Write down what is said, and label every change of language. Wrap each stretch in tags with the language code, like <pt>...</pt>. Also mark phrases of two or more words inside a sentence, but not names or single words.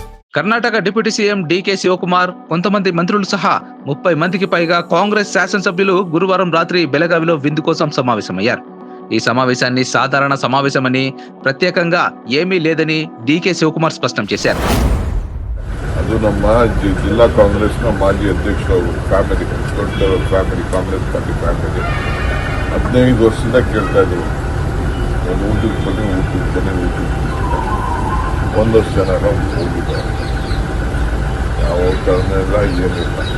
<te>కర్ణాటక డిప్యూటీ సీఎం డీకే శివకుమార్, కొంతమంది మంత్రులు సహా 30 మందికి పైగా కాంగ్రెస్ శాసనసభ్యులు గురువారం రాత్రి బెళగావిలో విందు కోసం సమావేశమయ్యారు. ఈ సమావేశాన్ని సాధారణ సమావేశమని, ప్రత్యేకంగా ఏమీ లేదని డీకే శివకుమార్ స్పష్టం చేశారు.</te> <kn>ಅದು ನಮ್ಮ ಜಿಲ್ಲಾ ಕಾಂಗ್ರೆಸ್ನ ಮಾಜಿ ಅಧ್ಯಕ್ಷರು ಫ್ಯಾಮಿಲಿ, ದೊಡ್ಡ ಫ್ಯಾಮಿಲಿ, ಕಾಂಗ್ರೆಸ್</kn> <en>party family</en> <kn>15 ವರ್ಷದಿಂದ ಕೇಳ್ತಾ ಇದ್ರು, ಒಂದು ಊಟಕ್ಕೆ ಬನ್ನಿ. ಒಂದಷ್ಟು ಜನ ಹೋಗಿದ್ದಾರೆ, ಯಾವ ಕಾರಣ ಇಲ್ಲ, ಏನಿಲ್ಲ.</kn>